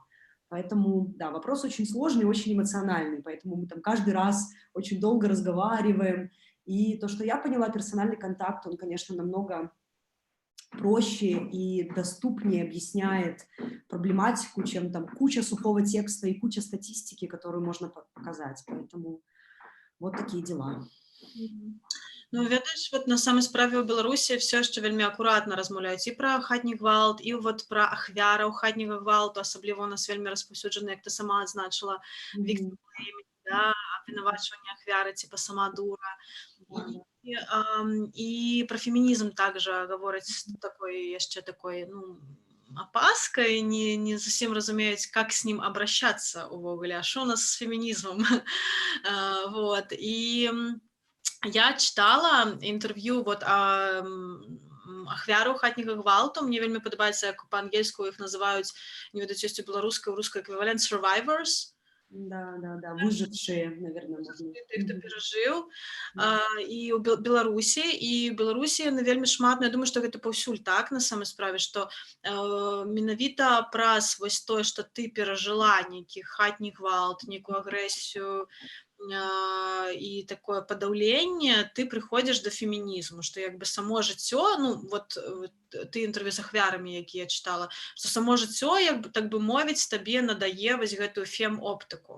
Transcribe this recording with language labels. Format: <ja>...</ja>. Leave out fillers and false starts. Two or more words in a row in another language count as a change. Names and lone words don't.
<ru>Поэтому, да, вопрос очень сложный, очень эмоциональный, поэтому мы там каждый раз очень долго разговариваем И то, что я поняла, персональный контакт, он, конечно, намного проще и доступнее объясняет проблематику, чем там куча сухого текста и куча статистики, которую можно показать. Поэтому вот такие дела.</ru> <be>Ну, ведаеш, вот на самай справе ў Беларусі все яшчэ вельмі акуратна размаўляюць і пра хатні гвалт, і вот пра ахвяраў хатняга гвалту, асабліва у нас вельмі распаўсюджана, як ты сама адзначыла,</be> <en>victim blaming,</en> <be>да, абвінавачванне ахвяры, типа сама дура. І пра фемінізм также гавораць з такой яшчэ такой, ну, опаской, не зусім разумеюць,</be> <ru>как с ним обращаться</ru> <be>увогуле, а што у нас з фемінізмам. Вот, і я читала інтэрв'ю вот ахвяраў хатняга гвалту. Мне вельмі падабаецца, як па-ангельску іх называюць, не ведаю, ёсць у беларускай эквівалент survivors.</be> <ru>Да, выжившие, наверное, можно.</ru> <be>Тых, хто перажыў. І ў Беларусі, ну, вельмі шмат, ну, я думаю, што гэта паўсюль так, на самай справе, што менавіта праз вось тое, што ты перажыла нейкі хатні гвалт, нейкую агрэсію, і такое падаўленне, ты прыходзіш да фемінізму, што як бы само жыццё, ну, вот ты інтэрв'ю з ахвярамі, якія чытала, што само жыццё, як бы, так бы мовіць, табе надае вось гэтую фем-оптыку.</be>